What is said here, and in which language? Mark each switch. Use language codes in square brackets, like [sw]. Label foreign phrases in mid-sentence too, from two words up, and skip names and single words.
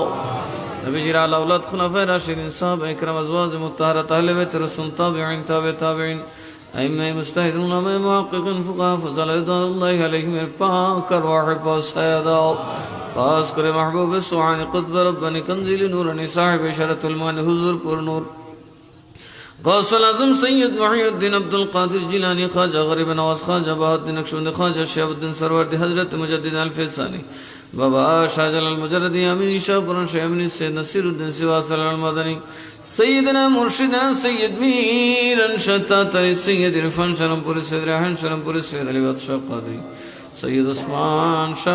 [bn] নবীজির আলা আওলাদ খুলাফায়ে রাশিদিন সাহাবায়ে কেরাম আজওয়াজ মুতাহহারাত আহলে বাইত রাসূল তাবিঈন তাবিঈন আইম্মায়ে মুজতাহিদিন উলামায়ে মুহাক্কিকিন ফুকাহা ফাজাল রিদওয়ানুল্লাহি আলাইহিম এর পাক আরওয়াহ পৌঁছায়া দাও। খাস করে মাহবুব সুবহান কুতব রব্বানি কনজিল নূরানি সাহেব ইশারাতুল মান হুজুর পুর নূর غوث العظم سید محی الدین عبدالقادر جیلانی خواجہ غریب نواز خواجہ بہاؤالدین نقشبندی خواجہ شہاب الدین سروردی حضرت مجدد الفیصانی بابا شاہ جلال المجردی امین شاہ پرن شاہ امین سید نصیر الدین سواس المدنی سیدنا مرشدنا سید میر انشتا تری سید عرفان شرمپوری سید ریحان شرمپوری سید علی بات شاہ قادری سید عثمان شاہ